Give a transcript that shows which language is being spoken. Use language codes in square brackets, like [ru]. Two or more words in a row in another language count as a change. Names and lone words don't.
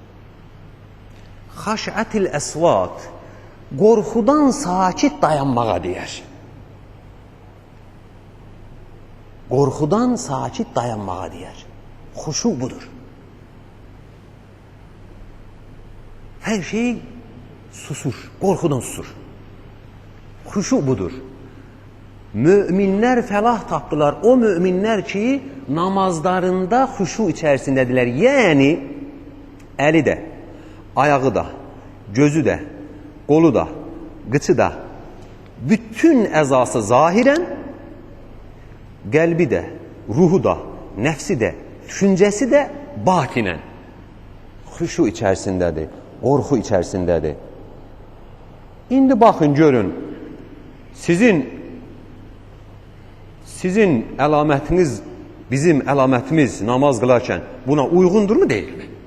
[az] Xaşətil əsvat, qorxudan sakit dayanmağa deyər. Qorxudan sakit dayanmağa deyər. Xuşu budur. [tr] Her şey susur, korkudan susur. Huşu budur. [az] Müminler fəlah tapdılar. [tr] O müminler ki namazlarında huşu içerisindediler. Yani eli de, ayağı da, gözü de, kolu da, gıçı da, bütün əzası zahiren, [az] qəlbi də, ruhu da, nəfsi də, düşüncəsi də batinen huşu içerisindədir, qorxu içerisindədir. İndi baxın, görün, sizin əlamətiniz, bizim əlamətimiz namaz qılarkən buna uyğundurmu, deyilmi?